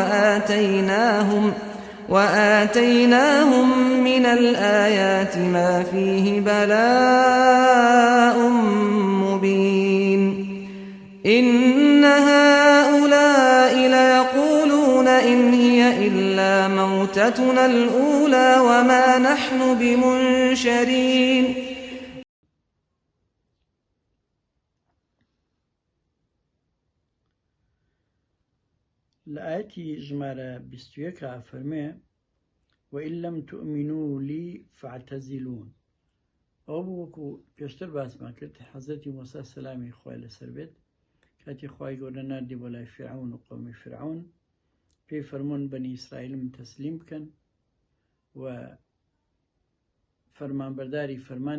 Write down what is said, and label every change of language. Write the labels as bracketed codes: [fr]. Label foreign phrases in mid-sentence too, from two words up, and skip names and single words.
[ar] وآتيناهم من الآيات ما فيه بلاء مبين إن هؤلاء ليقولون إن هي إلا موتتنا الأولى وما نحن بمنشرين [ckb] لآياتي ژمارە 21 فەرمێ: [ar] وإن لم تؤمنوا لي فاعتزلون. [ckb] ئەو وەکو پێشتر باسمان کرد، حەزەتی موسا سەلامی خوای لەسەر بێت کاتی خوای گەورە ناردی بۆ لای فرعون و قەومی فرعون، پێی فەرموون بەنی ئیسرائیلم تەسلیم بکەن و فەرمانبەرداری فەرمانی